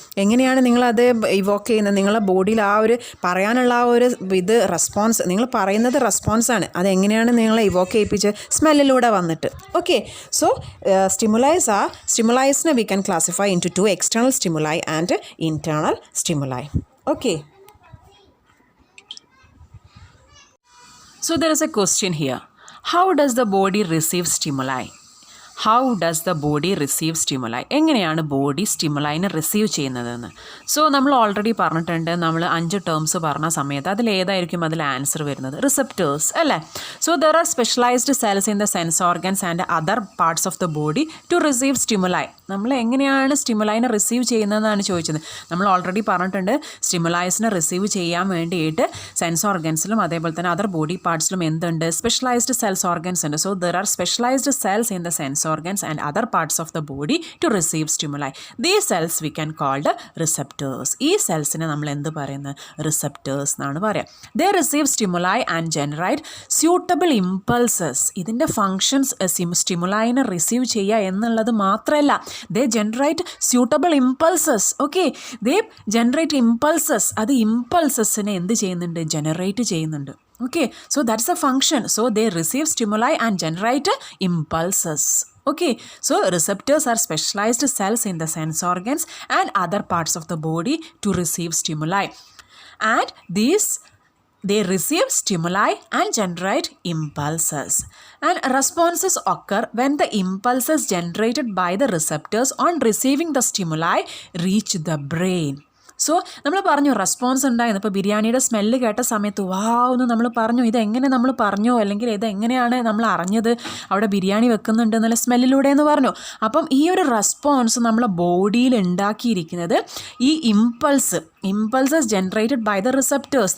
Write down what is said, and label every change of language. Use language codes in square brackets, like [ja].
[ml] എങ്ങനെയാണ് നിങ്ങളത് ഇവോക്ക് ചെയ്യുന്നത്? നിങ്ങളെ ബോഡിയിൽ ആ ഒരു പറയാനുള്ള ആ ഒരു ഇത് റെസ്പോൺസ്, നിങ്ങൾ പറയുന്നത് റെസ്പോൺസാണ്. അതെങ്ങനെയാണ് നിങ്ങളെ ഇവോക്ക് ചെയ്യിപ്പിച്ച് സ്മെല്ലിലൂടെ വന്നിട്ട്. [en] Okay, so സ്റ്റിമുലൈസിനെ we can classify into two, external stimuli and internal stimuli. Okay, so there is a question here. How does the body receive stimuli? How does the body receive stimuli? [ml] എങ്ങനെയാണ് body സ്റ്റിമുലൈനെ receive ചെയ്യുന്നതെന്ന്. So നമ്മൾ already പറഞ്ഞിട്ടുണ്ട്, നമ്മൾ 5 terms പറഞ്ഞ സമയത്ത് അതിലേതായിരിക്കും അതിൽ answer വരുന്നത്? Receptors അല്ലേ? [en] So there are specialised cells in the sense organs and other parts of the body to receive stimuli. [ml] നമ്മൾ എങ്ങനെയാണ് സ്റ്റിമുലൈനെ റിസീവ് ചെയ്യുന്നതെന്നാണ് ചോദിച്ചത്. നമ്മൾ ഓൾറെഡി പറഞ്ഞിട്ടുണ്ട്, സ്റ്റിമുലൈസിനെ റിസീവ് ചെയ്യാൻ വേണ്ടിയിട്ട് സെൻസ് ഓർഗൻസിലും അതേപോലെ തന്നെ അതർ ബോഡി പാർട്സിലും എന്തുണ്ട്? [en] Specialised cells organs ഉണ്ട്. So there are specialised cells in the sense organs and other parts of the body to receive stimuli. These cells we can called receptors. [ml] ഈ സെൽസിനെ നമ്മൾ എന്ത് പറയുന്നത്? റിസപ്റ്റേഴ്സ് എന്നാണ് പറയുക. [en] They receive stimuli and generate suitable impulses. [ml] ഇതിൻ്റെ functions സ്റ്റിമുലൈനെ receive ചെയ്യുക എന്നുള്ളത് മാത്രമല്ല, [en] they generate suitable impulses. [ml] Okay, [en] they generate impulses. [ml] അത് ഇമ്പൾസസിനെ എന്ത് ചെയ്യുന്നുണ്ട്? ജനറേറ്റ് ചെയ്യുന്നുണ്ട്. [en] Okay, so that's the function. So they receive stimuli and generate impulses. Okay, so receptors are specialized cells in the sense organs and other parts of the body to receive stimuli. And they receive stimuli and generate impulses. And responses occur when the impulses generated by the receptors on receiving the stimuli reach the brain. [ml] So നമ്മൾ പറഞ്ഞു response ഉണ്ടായിരുന്നു. ഇപ്പോൾ ബിരിയാണിയുടെ smell കേട്ട സമയത്ത് വാവ് എന്ന് നമ്മൾ പറഞ്ഞു. ഇതെങ്ങനെ നമ്മൾ പറഞ്ഞോ, അല്ലെങ്കിൽ ഇതെങ്ങനെയാണ് നമ്മൾ അറിഞ്ഞത് അവിടെ ബിരിയാണി വെക്കുന്നുണ്ട് എന്നുള്ള സ്മെല്ലിലൂടെ എന്ന് പറഞ്ഞു. അപ്പം ഈ ഒരു റെസ്പോൺസ് നമ്മളെ ബോഡിയിൽ ഉണ്ടാക്കിയിരിക്കുന്നത് ഈ impulses [en] Generated by the receptors.